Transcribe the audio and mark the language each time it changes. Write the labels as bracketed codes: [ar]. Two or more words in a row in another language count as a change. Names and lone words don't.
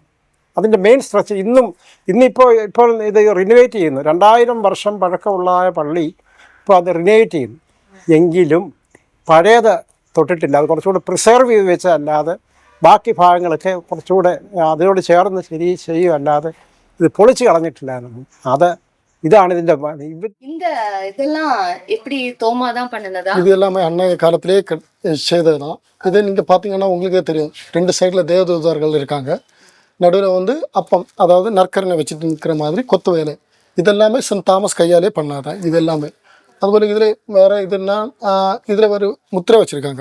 [ml] അതിൻ്റെ മെയിൻ സ്ട്രക്ചർ ഇപ്പോൾ ഇത് റിനോവേറ്റ് ചെയ്യുന്നു. 2000 വർഷം പഴക്കമുള്ളതായ പള്ളി ഇപ്പോൾ അത് റിനോവേറ്റ് ചെയ്യുന്നു. എങ്കിലും പഴയത് തൊട്ടിട്ടില്ല. അത് കുറച്ചുകൂടെ പ്രിസർവ് ചെയ്ത് വെച്ചല്ലാതെ ബാക്കി ഭാഗങ്ങളൊക്കെ കുറച്ചുകൂടെ അതിനോട് ചേർന്ന് ചെയ്യുമല്ലാതെ ഇത് പൊളിച്ച് കളഞ്ഞിട്ടില്ല. இതാണ് ഇതിൻ്റെ [ta] இதெல்லாம் எப்படி தோமா தான் பண்ணனதா? இது எல்லாமே அன்னைய காலத்திலே செய்தது தான். இது நீங்கள் பார்த்தீங்கன்னா உங்களுக்கே தெரியும், 2 சைடில் தேவதூதர்கள் இருக்காங்க. நடுவில் அப்பம், அதாவது நற்கரனை வச்சுட்டு நிற்கிற மாதிரி கொத்து வேலை. இதெல்லாமே சென்ட் தாமஸ் கையாலே பண்ணாதான் இது எல்லாமே. அதுபோல் இதில் வேறு இதுன்னா இதில் ஒரு முத்திரை வச்சுருக்காங்க.